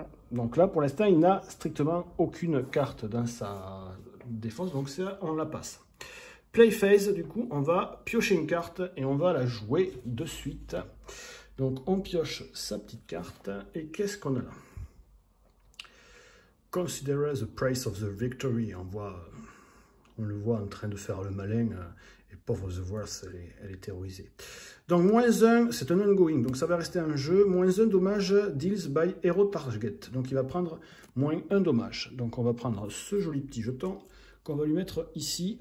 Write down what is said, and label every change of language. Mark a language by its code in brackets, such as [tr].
[fr] Donc là, pour l'instant, il n'a strictement aucune carte dans sa défense, donc ça, on la passe. Play phase, du coup, on va piocher une carte et on va la jouer de suite. Donc, on pioche sa petite carte et qu'est-ce qu'on a là? [en] Consider the price of the victory. [fr] On le voit en train de faire le malin. Et pauvre The Wrath, elle est terrorisée. Donc, -1, c'est un ongoing. Donc, ça va rester en jeu. -1 dommage [en] deals by hero target. [fr] Donc, il va prendre -1 dommage. Donc, on va prendre ce joli petit jeton qu'on va lui mettre ici.